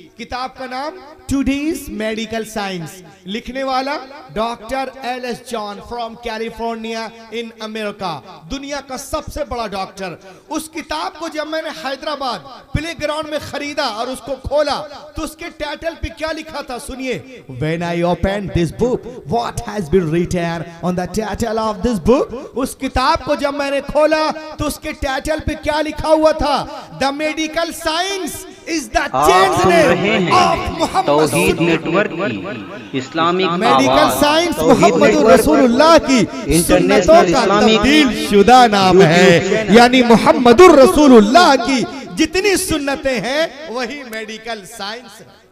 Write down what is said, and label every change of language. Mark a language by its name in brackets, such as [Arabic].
[Hindi] किताब का नाम टुडेज मेडिकल साइंस, लिखने वाला doctor LS. John [English] from California in America, [Hindi] दुनिया का सबसे बड़ा डॉक्टर। उस किताब को जब मैंने हैदराबाद प्ले ग्राउंड में खरीदा और उसको खोला तो उसके टाइटल पे क्या लिखा था सुनिए। [English] When I opened this book, what has been written on the title of this book? [Hindi] उस किताब को जब मैंने खोला तो उसके टाइटल पे क्या लिखा हुआ था, [English] The medical science is the changeness of Mohammad. [Hindi] Towhid network Islamic medical science Mohammad रसूलुल्लाह की सुन्नतों का तब्दील शुदा नाम है, यानी मोहम्मदुर रसूलुल्लाह की जितनी सुन्नतें हैं वही मेडिकल साइंस है।